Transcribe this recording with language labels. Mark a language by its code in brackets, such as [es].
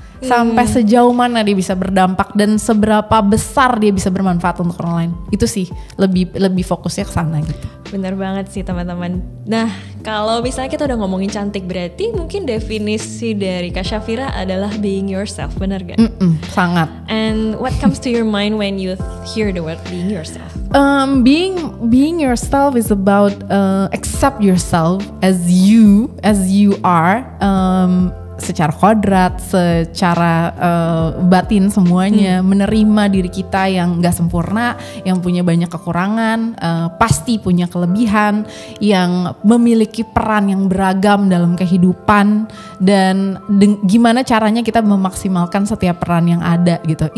[id] Sampai sejauh mana dia bisa berdampak dan seberapa besar dia bisa bermanfaat untuk orang lain. Itu sih lebih fokusnya ke sana gitu. Bener banget sih teman-teman. Nah, kalau misalnya kita udah ngomongin cantik berarti mungkin definisi dari Kak Syafira adalah [en] being yourself, [id] bener gak? Sangat. [en] And what comes to your mind when you hear the word being yourself? Being yourself is about accept yourself as you are. [id] Secara kodrat, secara batin semuanya, menerima diri kita yang gak sempurna, yang punya banyak kekurangan, pasti punya kelebihan, yang memiliki peran yang beragam dalam kehidupan, dan gimana caranya kita memaksimalkan setiap peran yang ada gitu.